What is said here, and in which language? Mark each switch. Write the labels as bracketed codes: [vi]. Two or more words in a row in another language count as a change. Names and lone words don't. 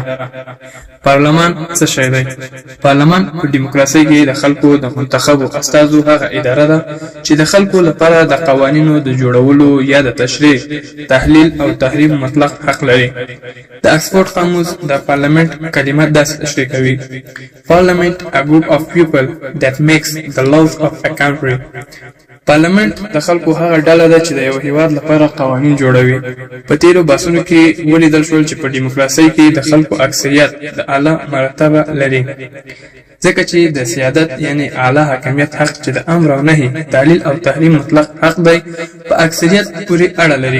[ps] پارلمان څه شی دی؟ پارلمان په ډیموکراسۍ کې د خلکو د منتخبو استازو هغه اداره ده چې د خلکو لپاره د قوانینو د جوړولو یا د تشریع، تحلیل او تحریم مطلق حق لري. د اکسفورد قاموس د پارلمنت کلمه داسې تشریح کوي: [en] Parliament, a group of people that makes the laws of a country. [ps] پارلمنت د خلکو هغه ډله ده چې د یو هیواد لپاره قوانین جوړوي. په تیرو بحثونو کې ولیدل شول چې په ډیموکراسۍ کې د خلکو اکثریت د اعلی مرتبه لري، ځکه چې د سیادت یعنی اعلی حاکمیت حق چې د امر او نهي، تعلیل او تحریم مطلق حق دی، په اکثریت پورې اړه لري.